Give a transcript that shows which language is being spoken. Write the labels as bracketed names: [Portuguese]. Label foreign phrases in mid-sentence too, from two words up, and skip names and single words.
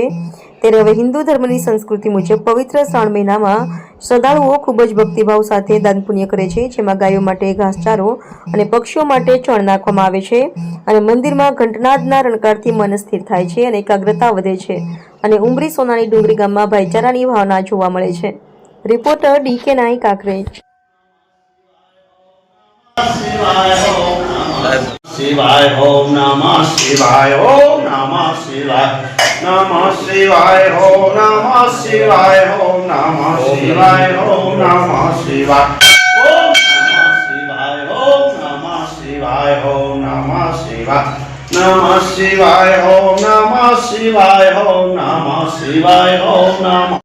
[Gujarati] ત્યારે હવે હિન્દુ ધર્મની સંસ્કૃતિ મુજબ પવિત્ર શ્રાવણ મહિનામાં શ્રદ્ધાળુઓ ખૂબ જ ભક્તિભાવ સાથે દાન પુણ્ય કરે છે, જેમાં ગાયો માટે ઘાસચારો અને પક્ષીઓ માટે ચણ નાખવામાં આવે છે અને મંદિરમાં ઘંટનાદના રણકારથી મન સ્થિર થાય છે અને એકાગ્રતા વધે છે અને ઉમરી સોનાની ડુંગરી ગામમાં ભાઈચારાની ભાવના જોવા મળે છે। રિપોર્ટર DK નાઈ, કાંકરેજ। [Sanskrit] शिवाय ओम नमः शिवाय ओम नमः शिवाय नमः शिवाय ओम नमः शिवाय ओम नमः शिवाय ओम नमः शिवाय ओम नमः शिवाय ओम नमः शिवाय ओम नमः शिवाय नमः शिवाय ओम नमः शिवाय ओम नमः शिवाय ओम नमः